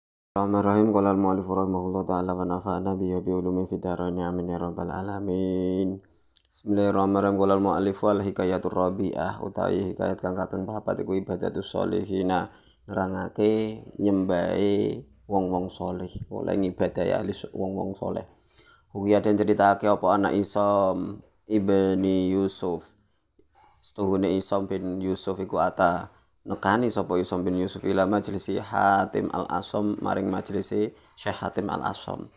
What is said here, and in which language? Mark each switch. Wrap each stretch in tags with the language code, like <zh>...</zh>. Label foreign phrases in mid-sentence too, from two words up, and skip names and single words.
<ar>بسم الله الرحمن الرحيم قال المؤلف رحمه الله تعالى ونفعنا به وبعلومه في الدارين آمين يا رب العالمين. بسم الله الرحمن الرحيم. قال المؤلف والحكاية الرابعة</ar> <jv>utawi hikayat kang kaping 4 iku</jv> <ar>عبادة الصالحين</ar> <jv>nerangake nyembahe wong-wong saleh, oleh ngibadahi ahli wong-wong saleh. Huya den ceritake apa anak Isom ibni Yusuf. Setuhune Isom bin Yusuf iku nekani sapa Isom bin Yusuf</jv> <ar>إلى مجلس حاتم الأصم</ar> <jv>maring majlisi Syekh Hatim al-Asom.</jv>